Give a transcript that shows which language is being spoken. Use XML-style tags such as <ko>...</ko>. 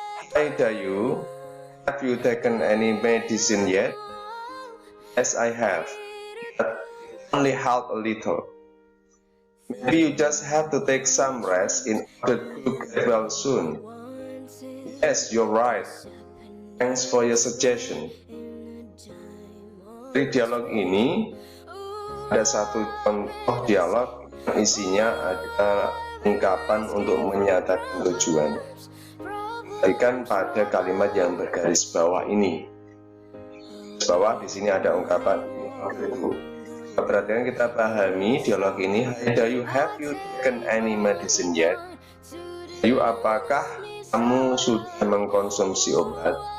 <en>Hi Dayu, have you taken any medicine yet? Yes, I have, but only help a little. Maybe you just have to take some rest in order to get well soon. Yes, you're right. Thanks for your suggestion.</en> <id>Dari dialog ini ada satu contoh dialog yang isinya adalah ungkapan untuk menyatakan tujuan. Perhatikan pada kalimat yang bergaris bawah ini. Bawah di sini ada ungkapan itu. Perhatikan, kita pahami dialog ini.</id> <en>Dayu, have you taken any medicine yet?</en> <id>Dayu, apakah kamu sudah mengkonsumsi obat?</id>